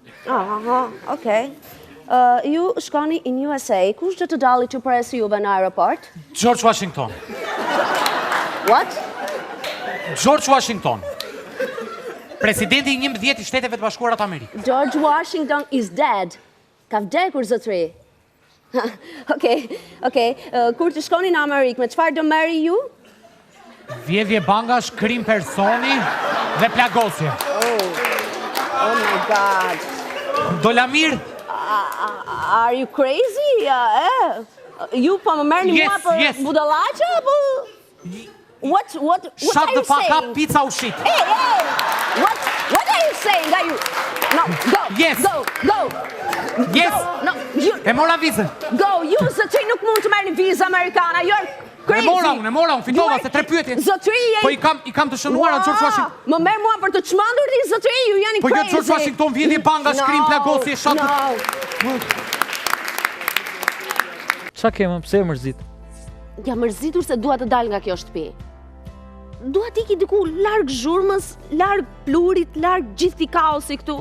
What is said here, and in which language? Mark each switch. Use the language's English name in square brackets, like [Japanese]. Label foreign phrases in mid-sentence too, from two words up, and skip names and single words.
[Albanian] Okej. Ju shkoni [English] in USA, [Albanian] kush do të dalli që presi juve në aeroport? George Washington. [English] What? George Washington. [Albanian] Presidenti i 11 i Shteteve të Bashkuara të Amerikës. [English] George Washington is dead. [Albanian] Ka vdekur, zotëri. Okej. Kur të shkoni në Amerikë, me çfarë do merri ju? Vjedhje bangash, krim personi dhe plagosje. [English] Oh my god. [Albanian] Dolamir. [English] Are you crazy? [Albanian] Ju po më merrni mua për budallaqe apo? [English] What are you saying? Shut the fuck up, pizza or shit. Hey! What are you saying? Are you? No, go. Yes. Go. Yes. No, you. [Albanian] E mora vizën. [English] Go. [Albanian] Ju zotëri nuk mund të merrni vizë amerikane. [English] You're crazy. [Albanian] E mora unë, fitova se 3 pyetje. Zotëri. Po i kam të shënuar George Washington. Më merr mua për të çmendur ti zotëri, ju jeni crazy. Po jo George Washington, vjedhje bangash, krim plagosje, shut. Qa kemë, pse e mërzit? Ja mërzitur se dua të dal nga kjo shtëpi. Dua t'i diku larg zhurmës, larg plurit, larg gjithë kaosi këtu.